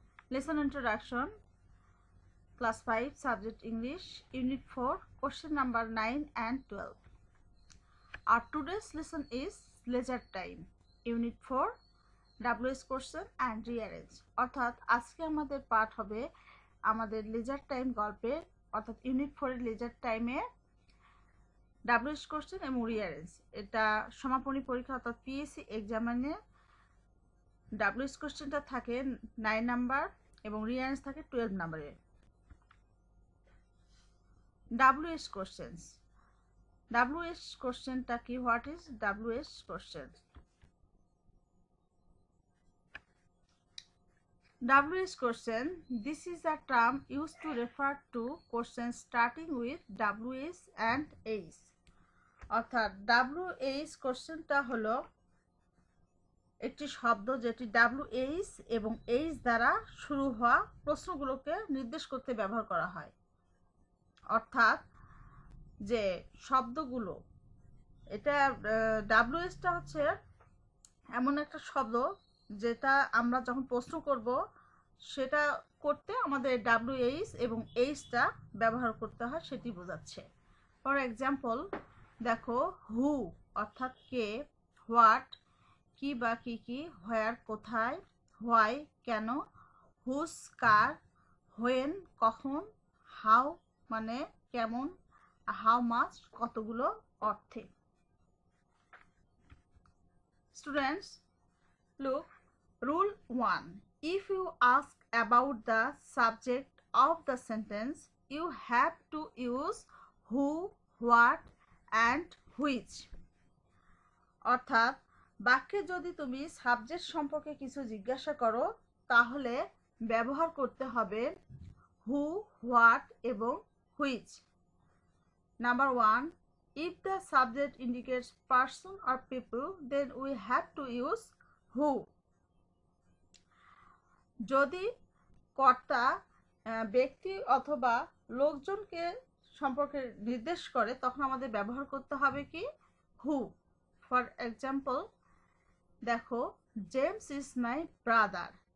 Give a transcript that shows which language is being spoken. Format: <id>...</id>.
<en>Lesson introduction, class 5, subject English, unit 4, question number 9 and 12. Our today's lesson is leisure time, unit 4, WS question and rearrange.</en> <bn>অর্থাৎ আজকে আমাদের পাঠ হবে আমাদের leisure time গল্পের অর্থাৎ ইউনিট 4 এর লেজার টাইমে WS কোশ্চেন এবং রিঅ্যারেঞ্জ। এটা সমাপনী পরীক্ষা অর্থাৎ পিএসসি এক্সামিনে WS কোশ্চেনটা থাকে 9 নাম্বার এবং রিঅ্যারেঞ্জ থাকে 12 নাম্বারে। WS কোশ্চেনস, WS কোশ্চেনটা কি?</bn> <en>What is WS question? WS question, this is a term used to refer to questions starting with WS and H.</en> <bn>অর্থাৎ WH কোশ্চেনটা হলো একটি শব্দ যেটি WH এবং H দ্বারা শুরু হওয়া প্রশ্নগুলোকে নির্দেশ করতে ব্যবহার করা হয়। অর্থাৎ যে শব্দগুলো, এটা WHটা হচ্ছে এমন একটা শব্দ যেটা আমরা যখন প্রশ্ন করব সেটা করতে আমাদের WH এবং Hটা ব্যবহার করতে হয়, সেটি বোঝাচ্ছে। ফর এক্সাম্পল দেখো, হু অর্থাৎ কে, হোয়াট কি বা কি কি, হোয়ার কোথায়, হোয়াই কেন, হুস কার, হোয়েন কখন, হাউ মানে কেমন,</bn> <en>how much</en> <bn>কতগুলো অর্থে।</bn> <en>Students, look, rule 1. If you ask about the subject of the sentence, you have to use who, what and which.</en> <bn>অর্থাৎ বাক্যে যদি তুমি সাবজেক্ট সম্পর্কে কিছু জিজ্ঞাসা করো তাহলে ব্যবহার করতে হবে</bn> <en>who, what</en> <bn>এবং which.</bn> <en>Number 1. If the subject indicates person or people, then we have to use who.</en> <bn>যদি কর্তা ব্যক্তি অথবা লোকজনকে সম্পর্কে নির্দেশ করে তখন আমাদের ব্যবহার করতে হবে কি? হু।</bn> <en>for example</en> <bn>দেখো,</bn> <en>James is my brother.</en>